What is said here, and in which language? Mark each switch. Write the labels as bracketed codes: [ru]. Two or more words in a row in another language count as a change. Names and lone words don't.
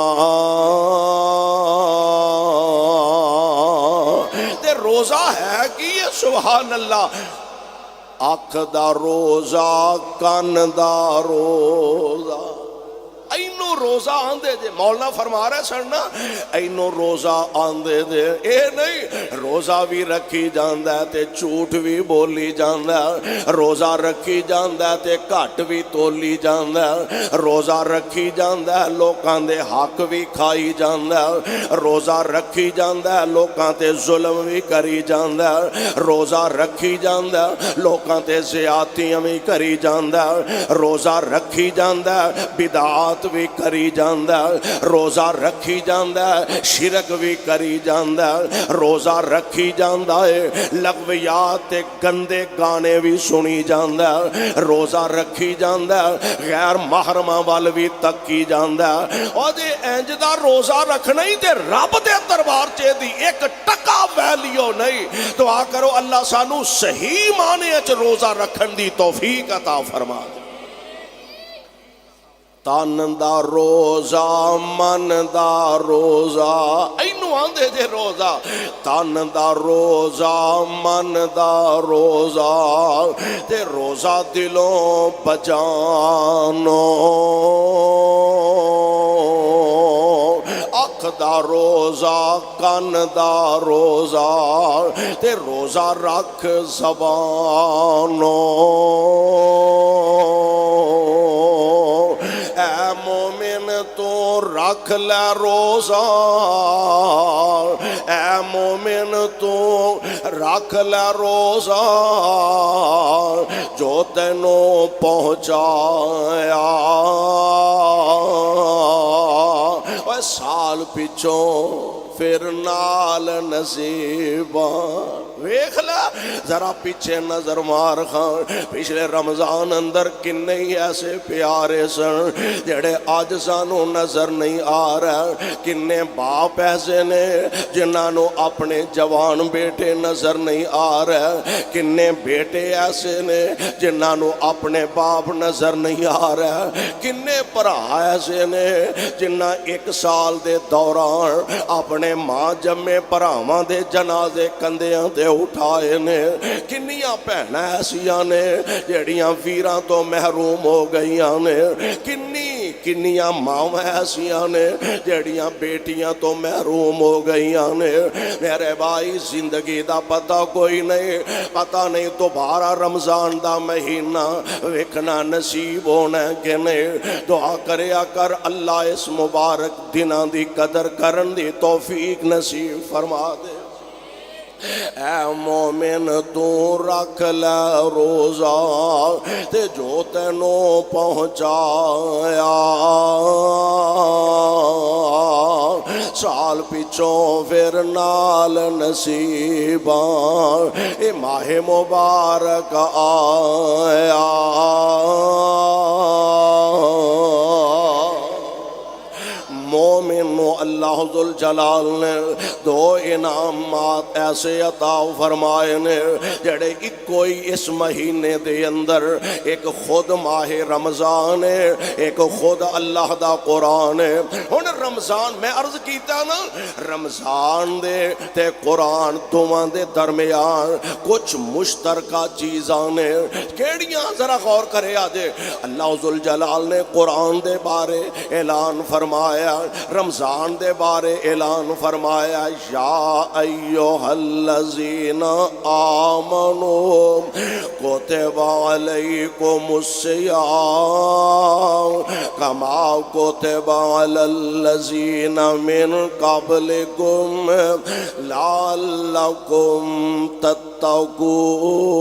[pa] تے روزہ ہے کہ یہ [ar] سبحان اللہ [pa] آنکھ دا روزہ کان دا روزہ اینو روزہ آندے دے مولانا فرما رہے سننا اینو روزہ آندے دے اے نہیں روزہ بھی رکھی جاندہ ہے تے جھوٹ بھی بولی جاندہ ہے روزہ رکھی جاندہ ہے تے گھٹ بھی تولی جاندہ ہے روزہ رکھی جاندہ ہے لوکاں دے حق بھی کھائی جاندہ ہے روزہ رکھی جاندہ ہے لوکاں تے ظلم بھی کری جاندہ ہے روزہ رکھی جاندہ ہے لوکاں تے زیادتیاں بھی کری جاندہ ہے روزہ رکھی جاندہ ہے بدعات بھی کری جاندہ ہے روزہ رکھی جاندہ ہے شرک بھی کری جاندہ ہے روزہ رکھی جاندہ ہے لغویات گندے گانے بھی سنی جاندہ ہے روزہ رکھی جاندہ ہے غیر محرمہ وال بھی تکی جاندہ ہے اور دے انجدہ روزہ رکھنا ہی دے رب دے دربار چے دی ایک ٹکا ویلیو نہیں دعا کرو اللہ سانو صحیح معنی اچھ روزہ رکھن دی توفیق عطا فرما دے تن دا روزہ من دا روزہ اینو آندے دے روزہ تن دا روزہ من دا روزہ تے روزہ دلوں بجانو اکھ دا روزہ کن دا روزہ تے روزہ رکھ زبانو اے مومن تو رکھ لے روزہ اے مومن تو رکھ لے روزہ جو تینوں پہنچایا اور سال پچھوں پھر نال نصیباں ویکھ لے ذرا پیچھے نظر مار خان، پچھلے رمضان اندر کنے ہی ایسے پیارے سن جڑے آج سانو نظر نہیں آ رہا، کنے باپ ایسے نے جنہاں اپنے جوان بیٹے نظر نہیں آ رہا، کنے بیٹے ایسے نے جنہاں اپنے باپ نظر نہیں آ رہا، کنے بھرا ایسے نے جنہاں ایک سال دے دوران اپنے ماں جمے بھراواں دے جنازے کندیاں تے اٹھائے نے، کنیاں بہناں ایسیاں نے جڑیاں ویراں تو محروم ہو گئیاں نے، کنیاں ماواں ایسیاں نے جڑیاں بیٹیاں تو محروم ہو گئیاں نے۔ میرے بھائی زندگی دا پتہ کوئی نہیں، پتہ نہیں دوبارہ رمضان دا مہینہ ویکھنا نصیب ہونا کہ نہیں۔ دعا کریا کر اللہ اس مبارک دناں دی قدر کرن دی توفیق نصیب فرما دے۔ اے مومن تو رکھ لے روزہ تے جو تینوں پہنچایا، سال پچھوں پھر نال نصیباں اے ماہ مبارک آیا۔ مومن اللہ ذوالجلال نے دو انعامات ایسے عطا فرمائے نے جڑے ایک کوئی اس مہینے دے اندر، ایک خود ماہ رمضان ہے، ایک خود اللہ دا قرآن ہے۔ ہن رمضان میں عرض کیتا نا، رمضان دے تے قرآن دوواں دے درمیان کچھ مشترکہ چیزاں نے، کیڑیاں ذرا غور کرے آجے۔ اللہ ذوالجلال نے قرآن دے بارے اعلان فرمایا، رمضان دے بارے اعلان فرمایا، [ar] یا ایھا الذین آمنوا کتب علیکم الصیام کما کتب علی الذین من قبلکم لعلکم تتقون۔